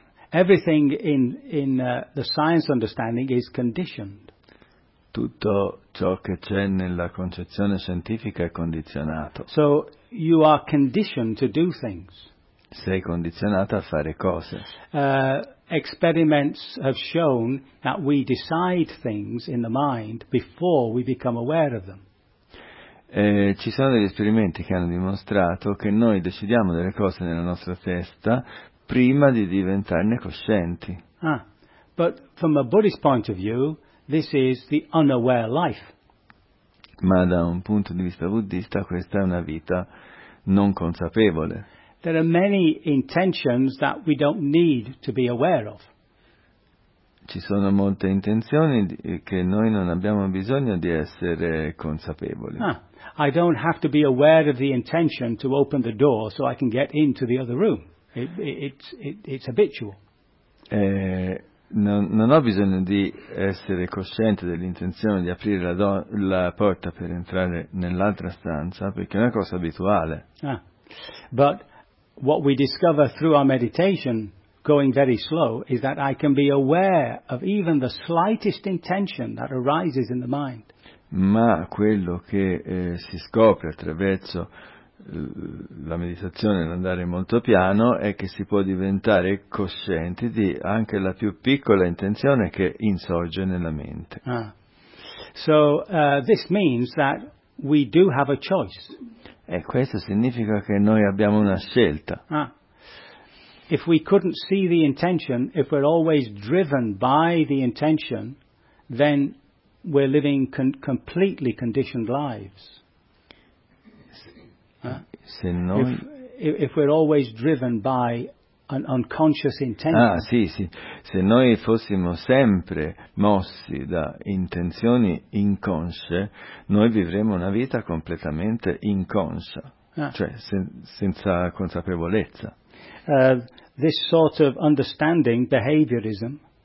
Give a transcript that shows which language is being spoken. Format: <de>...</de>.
<en>Everything in the science understanding is conditioned.</en> <it>Tutto ciò che c'è nella concezione scientifica è condizionato.</it> <en>So you are conditioned to do things.</en> <it>Sei condizionato a fare cose.</it> <en>Experiments have shown that we decide things in the mind before we become aware of them.</en> <it>Ci sono degli esperimenti che hanno dimostrato che noi decidiamo delle cose nella nostra testa prima di diventarne coscienti.</it> <en>Ah, but from a Buddhist point of view, this is the unaware life.</en> <it>Ma da un punto di vista buddista questa è una vita non consapevole.</it> <en>There are many intentions that we don't need to be aware of.</en> <it>Ci sono molte intenzioni che noi non abbiamo bisogno di essere consapevoli.</it> <en>Ah, I don't have to be aware of the intention to open the door so I can get into the other room. It's habitual.</en> <it>Non ho bisogno di essere cosciente dell'intenzione di aprire la porta per entrare nell'altra stanza, perché è una cosa abituale. Ah.</it> <en>But what we discover through our meditation, going very slow, is that I can be aware of even the slightest intention that arises in the mind.</en> <it>Ma quello che si scopre attraverso la meditazione, l'andare molto piano, è che si può diventare coscienti di anche la più piccola intenzione che insorge nella mente. Ah.</it> <en>So this means that we do have a choice.</en> <it>E questo significa che noi abbiamo una scelta. Ah.</it> <en>If we couldn't see the intention, if we're always driven by the intention, then we're living completely conditioned lives.</en> <it>Se noi...</it> <en>if we're always driven by an unconscious intention.</en> <it>Ah, sì, sì. Se noi fossimo sempre mossi da intenzioni inconsce, noi vivremmo una vita completamente inconscia, senza consapevolezza.</it> <en>This sort of understanding, behaviorism.</en>